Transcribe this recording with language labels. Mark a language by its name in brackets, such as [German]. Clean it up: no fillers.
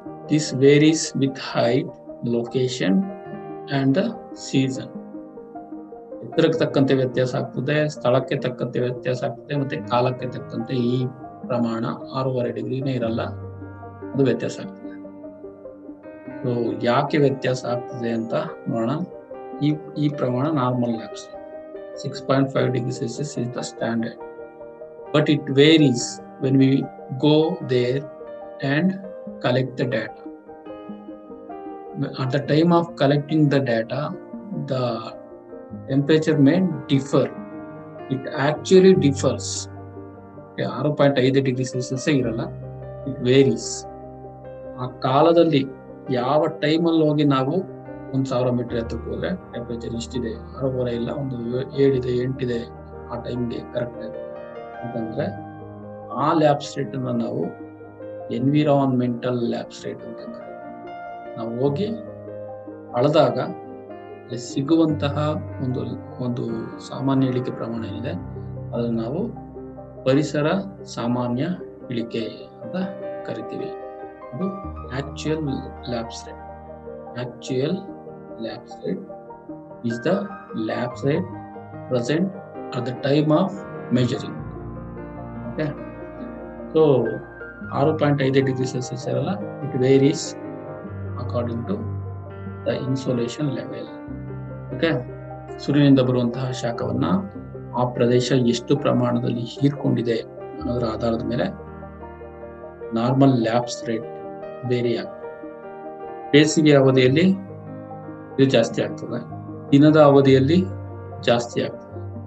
[English] This varies with height, location and the season. [Kannada] ಎತ್ತರಕ್ಕೆ ತಕ್ಕಂತೆ ವ್ಯತ್ಯಾಸ ಆಗ್ತದೆ, ಸ್ಥಳಕ್ಕೆ ತಕ್ಕಂತೆ ವ್ಯತ್ಯಾಸ ಆಗ್ತದೆ, ಮತ್ತೆ ಕಾಲಕ್ಕೆ ತಕ್ಕಂತೆ ಈ ಪ್ರಮಾಣ 6.5 ಡಿಗ್ರಿನೇ ಇರಲ್ಲ, ಅದು ವ್ಯತ್ಯಾಸ ಆಗ್ತದೆ. ಸೊ ಯಾಕೆ ವ್ಯತ್ಯಾಸ ಆಗ್ತದೆ ಅಂತ ನೋಡೋಣ. ಈ ಪ್ರಮಾಣ [English] Normal lapse 6.5 degree Celsius is the standard, but it varies when we go there and collect the data. At the time of collecting the data, the temperature may differ. It actually differs. 6.5 degree Celsius [Kannada] ಇರಲ್ಲ, [English] It varies. [Kannada] ಆ ಕಾಲದಲ್ಲಿ ಯಾವ ಟೈಮಲ್ಲಿ ಹೋಗಿ ನಾವು 1000 metre ಎತ್ತಕ್ಕೆ ಹೋದ್ರೆ temperature ಇಷ್ಟಿದೆ, 6.5 ಇಲ್ಲ, ಒಂದು 7 ಇದೆ, 8 ಇದೆ, ಆ ಟೈಮ್ಗೆ ಕರೆಕ್ಟ್ ಅಂತಂದ್ರೆ ಆ ಲ್ಯಾಬ್ಸ್ ರೇಟ್ ಅನ್ನ ನಾವು ಎನ್ವಿರಾನ್ಮೆಂಟಲ್ ಲ್ಯಾಬ್ಸ್ ರೇಟ್ ಅಂತ ಕರೀತೀವಿ. ನಾವು ಹೋಗಿ ಅಳದಾಗ ಸಿಗುವಂತಹ ಒಂದು ಸಾಮಾನ್ಯ ಇಳಿಕೆ ಪ್ರಮಾಣ ಏನಿದೆ ಅದನ್ನು ನಾವು ಪರಿಸರ ಸಾಮಾನ್ಯ ಇಳಿಕೆ ಅಂತ ಕರಿತೀವಿ. ಅದು actual labs rate. [English] Actual lapse rate is the lapse rate present at the time of measuring. Okay, so 6.5 degree Celsius [Kannada] ಇರಲ್ಲ, [English] it varies according to the insolation level. [Kannada] Okay, ಸೂರ್ಯನಿಂದ ಬರುವಂತಹ ಶಾಖವನ್ನ ಆ ಪ್ರದೇಶ ಎಷ್ಟು ಪ್ರಮಾಣದಲ್ಲಿ ಹೀರ್ಕೊಂಡಿದೆ ಅನ್ನೋದರ ಆಧಾರದ ಮೇಲೆ ನಾರ್ಮಲ್ ಲ್ಯಾಬ್ಸ್ ರೇಟ್ ವೇರಿ ಆಗ್ತದೆ. ಬೇಸಿಗೆ ಅವಧಿಯಲ್ಲಿ ಇದು ಜಾಸ್ತಿ ಆಗ್ತದೆ, ದಿನದ ಅವಧಿಯಲ್ಲಿ ಜಾಸ್ತಿ ಆಗ್ತದೆ.